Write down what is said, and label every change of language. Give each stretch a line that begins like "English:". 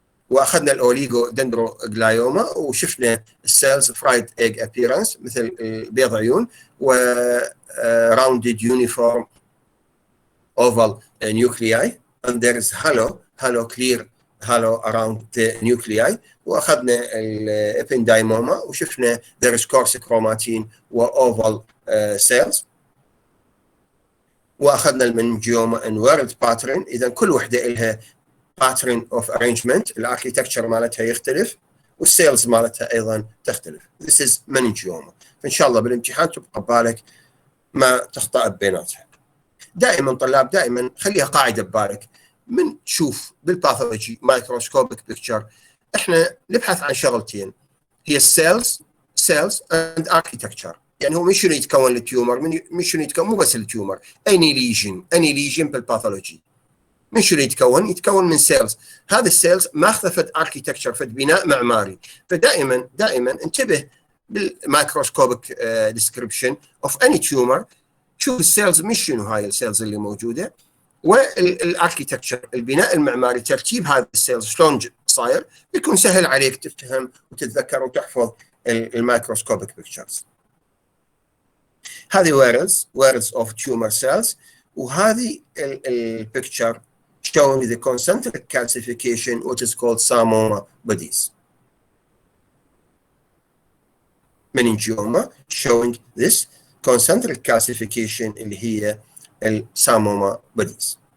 Arabic: واخذنا الاوليغودندروغلايوما وشفنا السيلز فرايد ايج ابييرنس مثل بيض عيون
English: و rounded uniform oval nuclei, and there is clear halo around the nuclei.
Arabic: واخذنا الابندايموما وشفنا
English: there is coarse chromatin و oval cells.
Arabic: واخذنا المنجيوما
English: in world pattern.
Arabic: اذا كل وحده لها
English: pattern of arrangement،
Arabic: الاركيتكتشر مالتها يختلف والسيلز مالتها ايضا تختلف.
English: This is meningioma.
Arabic: فان شاء الله بالامتحان تبقى ببالك ما تخطأ بيناتها. دائما طلاب دائما خليها قاعده ببالك، من تشوف بالباثولوجي مايكروسكوبيك بيكتشر احنا نبحث عن شغلتين، هي السيلز اند اركيتكتشر. يعني هو من شنو يتكون التيومر، من شنو يتكون، مو بس التيومر، اني ليجن بالباثولوجي من شنو يتكون من سيلز. هذا السيلز ماخذه فد اركيتكتشر، فد بناء معماري. فدائما انتبه بالمايكروسكوبيك ديسكريبشن اوف اني تيومر، شوف السيلز مش شنو هاي السيلز اللي موجوده، والاركيتكتشر البناء المعماري ترتيب هذه السيلز شلون صاير، يكون سهل عليك تفهم وتتذكر وتحفظ المايكروسكوبيك بيكتشرز. هذه ويرلز اوف تيومر سيلز، وهذه البيكتشر
English: showing the concentric calcification which is called psammoma bodies. Meningioma showing this concentric calcification
Arabic: اللي هي
English: الpsammoma bodies.